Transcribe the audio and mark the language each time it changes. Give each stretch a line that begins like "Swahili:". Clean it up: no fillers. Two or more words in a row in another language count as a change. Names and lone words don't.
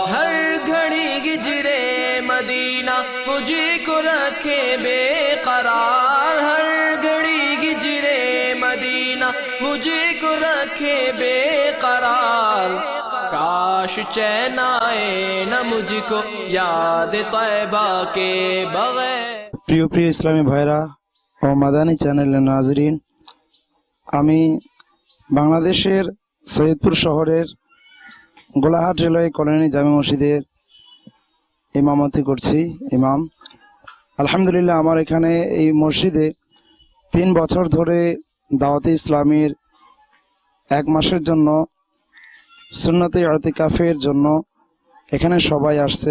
Urdu: ہر گھڑی ہجرے مدینہ مجھے کو رکھے بے قرار، ہر گھڑی ہجرے مدینہ مجھے کو رکھے بے قرار، کاش چین آئے نہ مجھ کو یاد طیبہ کے بغیر۔
Bangla: প্রিয় প্রিয় ইসলামী ভাইরা ও মাদানী চ্যানেলের নাজরিন, আমি বাংলাদেশের সৈয়দপুর শহরের গোলাহাট রেলওয়ে কলোনি জামে মসজিদের ইমামতি করছি, ইমাম। আলহামদুলিল্লাহ, আমার এখানে এই মসজিদে 3 বছর ধরে দাওয়াতে ইসলামীর 1 মাসের জন্য সুন্নতে ইতিকাফের জন্য এখানে সবাই আসছে।